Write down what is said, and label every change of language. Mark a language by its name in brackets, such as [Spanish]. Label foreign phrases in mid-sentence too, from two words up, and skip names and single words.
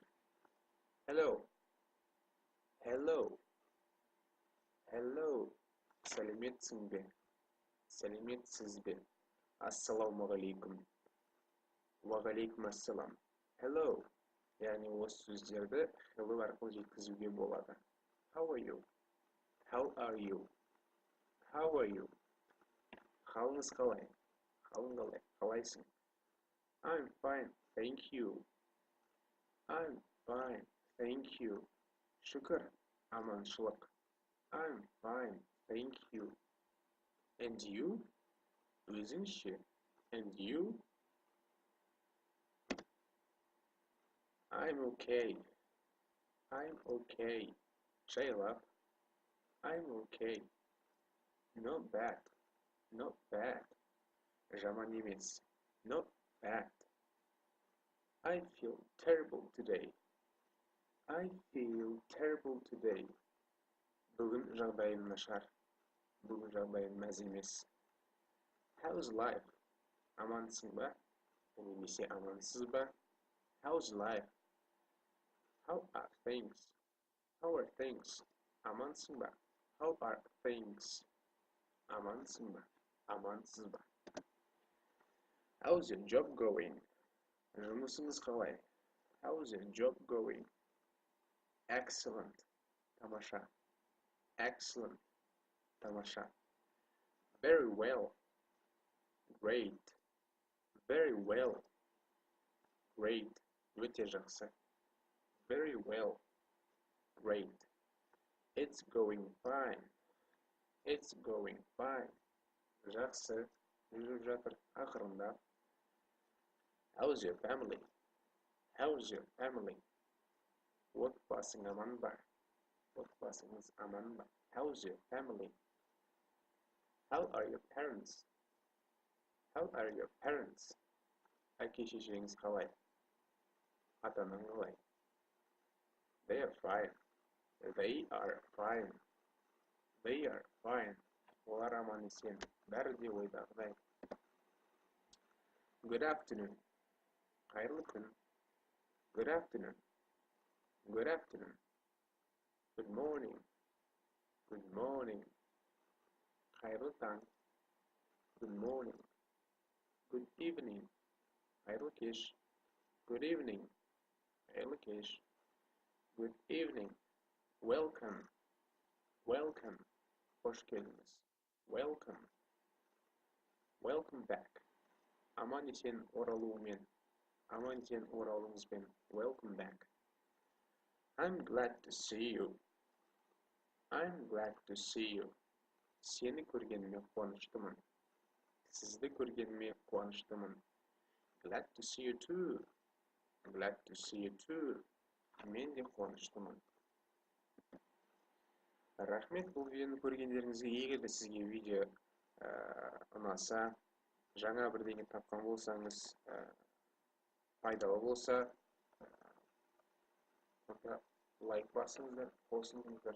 [English] Hello. Hello. Hello. [Kazakh] Сәлеметсің бе? Сәлеметсіз бе? Ассаламағалейкум. Уағалейкум ассалам. Hello. Яғни осы сөздерді hello арқылы жеткізуге болады. [English] How are you? How are you? How are you? [Kazakh] Қалыңыз қалай? Қалың қалай? Қалайсың? [English] I'm fine, thank you. I'm fine, thank you. [Kazakh] Шүкір, аманшылық. [English] I'm fine, thank you. And you? Өзіңше? And you? I'm okay. I'm okay. Жайлап. I'm okay. Not bad. Not bad. [Kazakh] Жаман емес. [English] Not bad. I feel terrible today. I feel terrible today. [Kazakh] Бүгін жағдайым нашар. Бүгін жағдайым мәз емес. [English] How's life? [Kazakh] Амансың ба? Немесе амансыз ба? [English] How's life? How are things? How are things? [Kazakh] Амансың ба? [English] How are things? [Kazakh] Амансың ба? Амансыз ба? [English] How's your job going? [Kazakh] Жұмысыңыз қалай? [English] How's your job going? Excellent. Тамаша. Excellent. Тамаша. Very well. Great. Very well. Great. [Kazakh] Өте жақсы. [English] Very well. Great. It's going fine. It's going fine. [Kazakh] Жақсы. Жүріп жатыр. Ақырындап. [English] How's your family? How's your family? [Kazakh] Отбасың аман ба? Отбасыңыз аман ба? [English] How's your family? How are your parents? How are your parents? [Kazakh] Әке-шешеңіз қалай? Ата-анаң қалай? [English] They are fine. They are fine. They are fine. [Kazakh] Олар аман есен. Бәрі де ойдағыдай. [English] Good afternoon. [Kazakh] Қайырлы күн. [English] Good afternoon. Good afternoon. Good morning. Good morning. [Kazakh] Қайырлы таң. [English] Good morning. Good evening. [Kazakh] Қайырлы кеш. [English] Good evening. [Kazakh] Қайырлы кеш. [English] Good evening. Welcome. Welcome. [Kazakh] Қош келдіңіз. [English] Welcome. Welcome back. [Kazakh] Аман есен оралуымен. Аман есен оралуыңызбен. [English] Welcome back. I'm glad to see you. I'm glad to see you. [Kazakh] Сені көргеніме қуаныштымын. Сізді көргеніме қуаныштымын. [English] Glad to see you too. Glad to see you too. [Kazakh] Мен де қуаныштымын. Рахмет, бұл видеоны көргендеріңізге. Егер де сізге видео ұнаса, жаңа бірдеңе тапқан болсаңыз, пайдалы болса, лайк басыңыздар, қосылыңыздар.